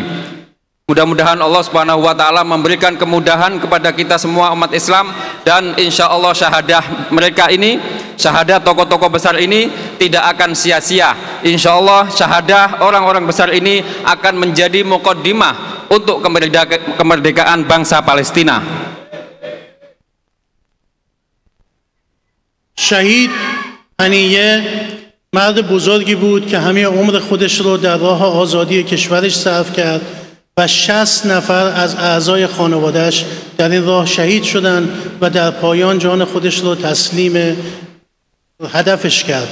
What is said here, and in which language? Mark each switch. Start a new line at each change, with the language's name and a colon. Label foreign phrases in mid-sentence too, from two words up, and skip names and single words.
Indonesian: Mudah-mudahan
Arabic: الله سبحانه وتعالى
Indonesian: memberikan kemudahan kepada kita semua umat Islam, dan
Arabic: إن شاء الله
Indonesian: syahadah mereka ini, syahadah tokoh-tokoh besar ini tidak akan sia-sia.
Arabic: إن شاء الله
Indonesian: syahadah orang-orang besar ini akan menjadi muqaddimah untuk kemerdekaan bangsa Palestina.
Persian: شهید هنیه مرد بزرگی بود که همه عمر خودش رو در راه آزادی کشورش صرف کرد و 60 نفر از اعضای خانواده‌اش در این راه شهید شدند و در پایان جان خودش رو تسلیم هدفش کرد.